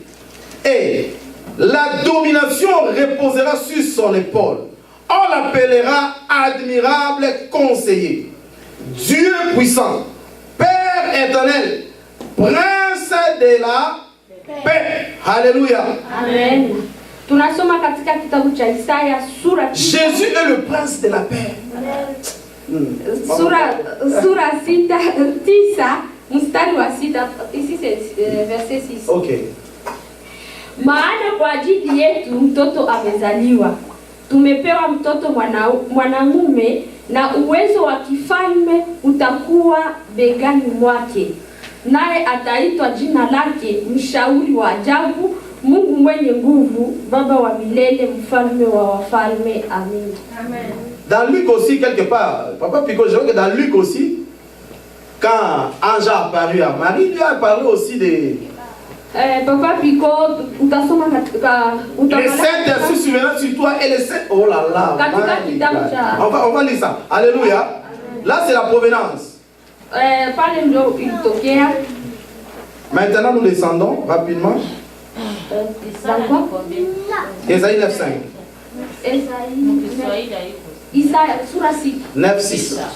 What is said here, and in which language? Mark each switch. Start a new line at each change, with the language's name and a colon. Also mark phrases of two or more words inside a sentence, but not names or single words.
French: Et la domination reposera sur son épaule. On l'appellera admirable conseiller. Dieu puissant. Père éternel. Prince de la paix. Alléluia. Amen.
Swahili: Tunasoma katika kitabu cha Isaya sura
French: Jésus est le prince de la paix.
Swahili: Sura 9 mstari wa 6.
French: Ici c'est verset 6. Ok.
Swahili: Maana kwa ajili yetu mtoto amezaliwa. Tumepewa mtoto mwanamume na uwezo wa kifalme utakuwa begani mwake. Naye ataitwa jina lake Mshauri wa Ajabu, Mungu mwenye nguvu, Baba wa milele, Mfalme wa wafalme. Amen. Amen.
French: Dans Luc aussi, quelque part, Papa Pico, je vois que dans Luc aussi, quand Ange a apparu à Marie, lui a parlé aussi de... Papa Pico,
Swahili: utasoma katika...
French: Les Saint-Esprit souverain sur toi et les Saints... Oh là là, on va lire ça. Alléluia. Là, c'est la provenance. Maintenant, nous descendons rapidement. Ésaïe 9.5. Ésaïe 9.6.